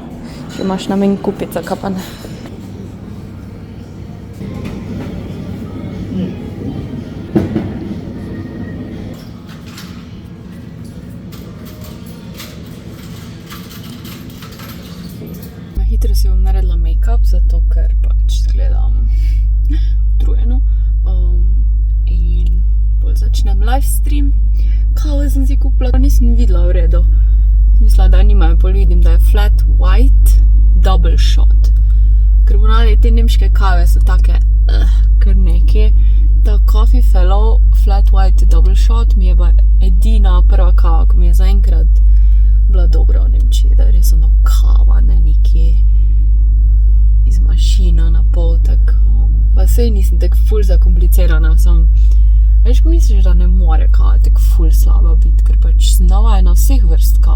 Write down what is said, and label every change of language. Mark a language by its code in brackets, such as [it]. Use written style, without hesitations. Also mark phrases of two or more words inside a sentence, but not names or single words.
[sl] Če imaš namen kupiti, zakaj pa ne. Hitro si bom naredila make-up, zato ker pač gledam utrujeno. In bolj začnem livestream. Kavo sem si kupila, nisem videla v redu. Mislila, da nimajo, pol vidim, da je [en] flat white double shot. [sl] Ker ponavadi te nemške kave so take, kar neki. Ta Coffee Fellow [en] flat white double shot [sl] mi je pa edina prva kava, ko mi je zaenkrat bila dobra v Nemčiji, da je res ono kava, ne nekje iz mašina na pol, tako. Pa sej nisem tako ful zakomplicirana, več pomisliš, da ne more kava tako ful slaba biti, ker pač sem navajena vseh vrst kav.